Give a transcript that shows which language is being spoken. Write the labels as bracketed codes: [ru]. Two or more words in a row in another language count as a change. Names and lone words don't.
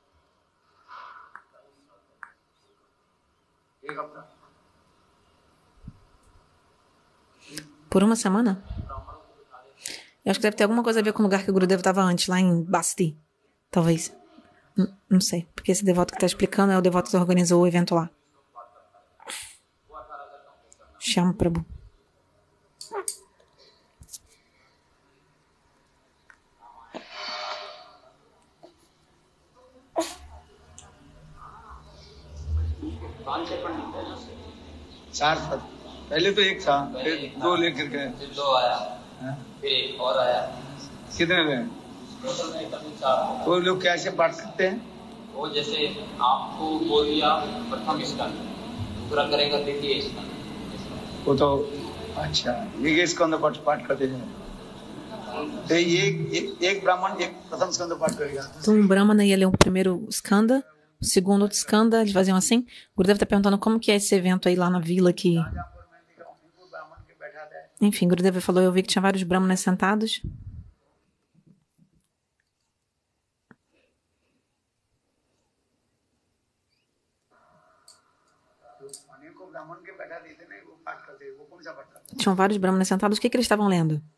[pt] Por uma semana? Eu acho que deve ter alguma coisa a ver com o lugar que o Gurudev estava antes, lá em Basti. Talvez. Não sei, porque esse devoto que está explicando é o devoto que organizou o evento lá. Shyam Prabhu. [hi] चार था पहले तो एक था फिर दो लेकर गए फिर दो आया फिर एक और आया कितने गए वो लोग कैसे बांट सकते हैं वो जैसे आपको बोल दिया प्रथम स्कंद, दूसरा करेगा द्वितीय स्कंद। वो तो अच्छा, ये स्कंद पाठ करते हैं। तो एक ब्राह्मण एक प्रथम स्कंद पाठ करेगा। [pt] Então, um Brahmana ia ler o primeiro skanda, o segundo skanda, eles faziam assim. O Gurudev está perguntando como que é esse evento aí lá na vila que... Enfim, Gurudev falou, eu vi que tinha vários Brahmanas sentados. Tinham vários Brahmanas sentados. O que eles estavam lendo?